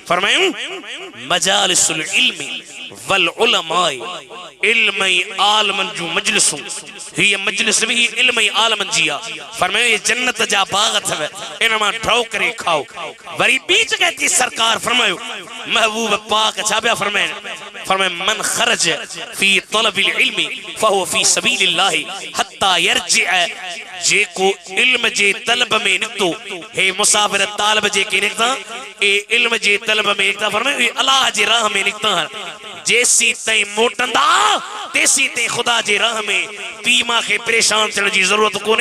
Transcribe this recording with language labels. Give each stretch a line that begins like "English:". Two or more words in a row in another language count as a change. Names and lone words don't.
Sindhi: फरमायो
Arabic: مجالس العلم والعلماء,
Sindhi: इल्म ऐं आलमन जूं मजलिसूं। हीअ मजलिस भी इल्म ऐं आलमन जी आहे। फरमायो ये जन्नत जा बाग अथव, इन मां ड्राओ करे खाओ। वरी ॿी जॻह ते सरकार फरमायो महबूब पाक छा पिया फरमाइनि?
Arabic: फरमायो من خرج في طلب العلم فهو في سبيل الله حتى يرجع.
Sindhi: जेको इल्म जे तलब में निकतो, हे मुसाफिर तालिब जेके निकता ए इल्म जे तलब में निकता, फरमायो ये अल्लाह जे राह में निकता जेसी ताईं मोटंदा तेसी ताईं खुदा जे राह में पी मां खे परेशान थियण जी ज़रूरत कोन्हे।